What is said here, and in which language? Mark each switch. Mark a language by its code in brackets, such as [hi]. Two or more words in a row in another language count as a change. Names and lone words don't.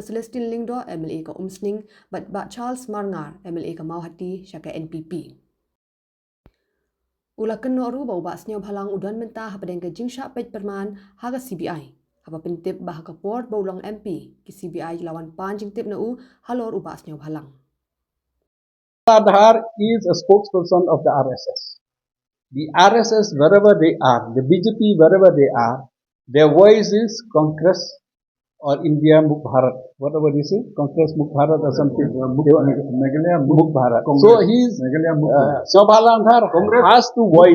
[kha] Celestine Lyngdoh MLA ka Umsning, but Bah Charles Marngar MLA ka Mauhati siya ka NPP. Ula Kynnoh ru ba Sniawbhalang udan menta hapadeng ka jingsha pej perman haga CBI. Haba pintip bah ka port baulang MP ki CBI lawan pan jingtip na halor ba Sniawbhalang. [en] Dhar is a spokesperson of the RSS. The RSS, wherever they are, the BJP, wherever they are, their voice is Congress or India Mukh Bharat. Whatever you say, Congress Mukh Bharat or something. Meghalaya Mukh Bharat. So he's Sniawbhalang Dhar has to voice.